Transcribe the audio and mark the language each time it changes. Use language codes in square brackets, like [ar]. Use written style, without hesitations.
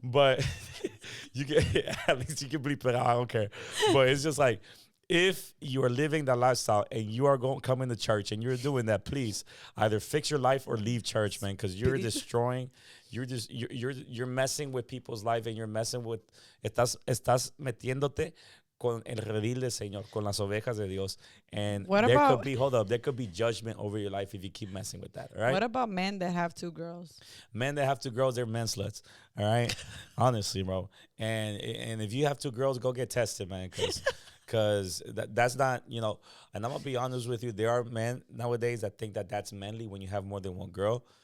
[en] But you can at least you can bleep it out. I don't care. But it's just like, if you are living that lifestyle and you are coming to church and you're doing that, please either fix your life or leave church, man, because you're destroying. You're messing with people's life, and you're messing with. [es] Estás metiéndote con el redil del Señor, con las ovejas de Dios. [en] And What there about- could be, hold up, there could be judgment over your life if you keep messing with that, all right? What about men that have 2 girls? Men that have 2 girls, they're men sluts, all right? Honestly, bro. And if you have 2 girls, go get tested, man, because that's not, you know, and I'm going to be honest with you, there are men nowadays that think that that's manly when you have more than 1 girl.